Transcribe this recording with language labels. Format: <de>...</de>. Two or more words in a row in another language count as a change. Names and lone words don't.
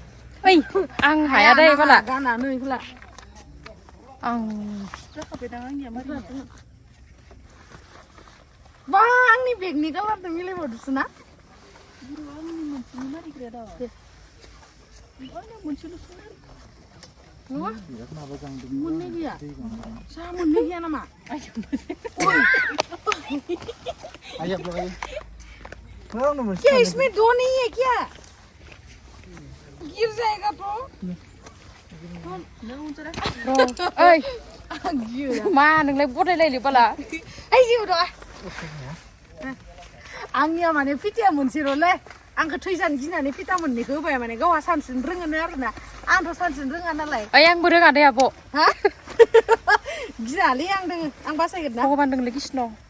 <brx>ओइ आं हाया दे बाला गानानो इखौला आं जाखाबाय दां आंनिया</brx> <hi>मारै बा</hi> <brx>आंनि बेगनि कालारजों मिलायबावदोसो ना नङा मोननै गैया सा मोननै गैया नामा</brx> <hi>क्या इसमें दो नहीं है क्या गिर जाएगा तो</hi> <brx>ओइ मा नोंलाय बदायलायनो बाला ओइ जेबो दङ आंनिया माने फिटाया मोनसेल'लै आंखौ थैजानो गिनानै फिटा मोननैखौ होबाय माने गावहा सानस्रिनो रोङोनो आरोना आंथ' सानस्रिनो रोङा नालाय ओइ आंबो रोङा दे आब' हा गिनालै आं दोङो आं बासायगोन ना भगबान दोंलै कृष्ण</brx>